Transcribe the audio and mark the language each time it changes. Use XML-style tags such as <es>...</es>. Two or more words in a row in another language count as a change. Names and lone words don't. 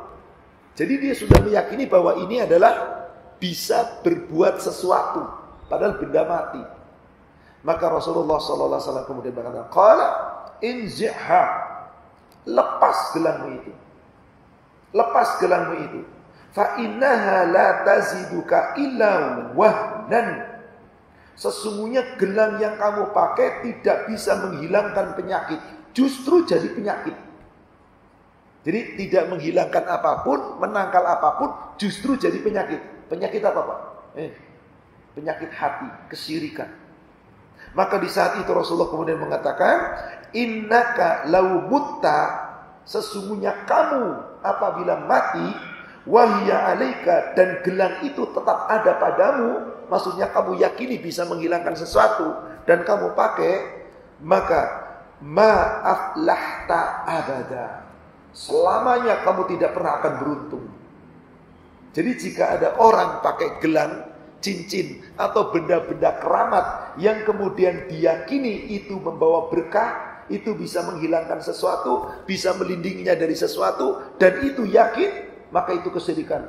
<id>Jadi dia sudah meyakini bahwa ini adalah bisa berbuat sesuatu, padahal benda mati. Maka Rasulullah SAW kemudian berkata,</id> <ar>"Qala inzi'ha."</ar> <id>Lepas gelangmu itu. Lepas gelangmu itu.</id> <ar>Fa innaha la taziduka illa wahnan.</ar> <id>Sesungguhnya gelang yang kamu pakai tidak bisa menghilangkan penyakit, justru jadi penyakit. Jadi tidak menghilangkan apapun, menangkal apapun, justru jadi penyakit. Penyakit apa, Pak? Penyakit hati, kesyirikan. Maka di saat itu Rasulullah kemudian mengatakan,</id> <ar>"Innaka law mutta,"</ar> <id>sesungguhnya kamu apabila mati,</id> <ar>wahya alaika,</ar> <id>dan gelang itu tetap ada padamu, maksudnya kamu yakini bisa menghilangkan sesuatu dan kamu pakai, maka</id> <ar>ma aflahta abada,</ar> <id>selamanya kamu tidak pernah akan beruntung. Jadi jika ada orang pakai gelang, cincin, atau benda-benda keramat yang kemudian diyakini itu membawa berkah, itu bisa menghilangkan sesuatu, bisa melindunginya dari sesuatu, dan itu yakin, maka itu kesyirikan.</id>